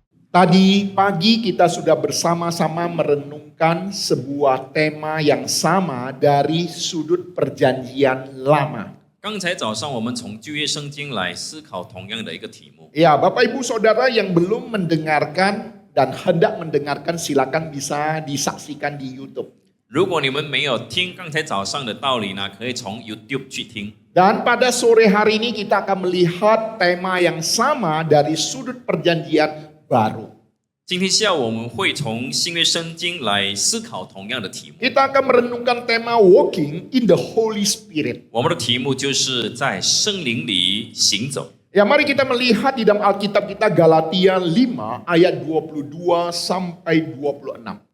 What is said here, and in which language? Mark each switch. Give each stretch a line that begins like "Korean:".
Indonesian: Tadi pagi kita sudah bersama-sama merenungkan sebuah tema yang sama dari sudut perjanjian lama.
Chinese: 刚才早上我们从旧约圣经来思考同样的一个题目。
Indonesian: Ya, Bapak Ibu Saudara yang belum mendengarkan dan hendak mendengarkan silakan bisa disaksikan di YouTube.
Chinese: 如果你们没有听刚才早上的道理呢，可以从 YouTube 去听。
Indonesian: Dan pada sore hari ini kita akan melihat tema yang sama dari sudut perjanjian baru.
Chinese: 今天下午我们会从新约圣经来思考同样的题目。
Indonesian: Kita akan merenungkan tema
English: walking in the Holy Spirit.
Chinese: 我们的题目就是在圣灵里行走。
Indonesian: Ya, mari kita melihat di dalam Alkitab kita Galatia 5 ayat 22 sampai 26.